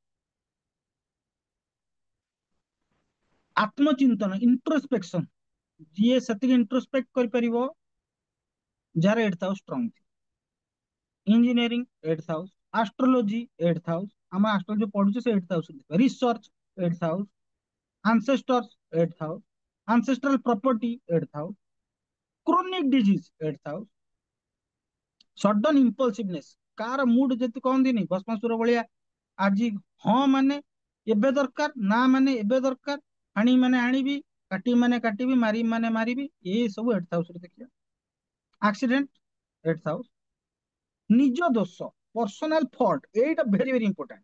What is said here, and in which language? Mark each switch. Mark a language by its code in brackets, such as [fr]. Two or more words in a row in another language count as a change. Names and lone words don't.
[or] ଆତ୍ମଚିନ୍ତନ, ଇଣ୍ଟ୍ରୋସ୍ପେକ୍ସନ, ଯିଏ ସେତିକି ଇଣ୍ଟ୍ରୋସ୍ପେକ୍ଟ କରିପାରିବ, ଯାହାର 8,000 ଷ୍ଟ୍ରଙ୍ଗ ଥିବ। ଇଞ୍ଜିନିୟରିଂ 8,000, ଆଷ୍ଟ୍ରୋଲୋଜି 8,000, ଆମେ ଆଷ୍ଟ୍ରୋଲୋଜି ପଢୁଛେ ସେ 8,000। ରିସର୍ଚ୍ଚ 8,000, [en] ancestors 8,000, ancestral property 8,000, chronic disease 8,000, sudden impulsiveness, [or] କାର ମୁଡ ଯେତେ କହନ୍ତିନି ଭସ୍ମାସୁର ଭଳିଆ, ଆଜି ହଁ ମାନେ ଏବେ ଦରକାର, ନା ମାନେ ଏବେ ଦରକାର, ହାଣି ମାନେ ହାଣିବି, କାଟିବି ମାନେ କାଟିବି, ମାରିବି ମାନେ ମାରିବି, ଏ ସବୁ 8,000 ରେ ଦେଖିବା। [en] accident 8,000, [or] ନିଜ ଦୋଷ, [en] personal fault, ଏଇଟା very very important।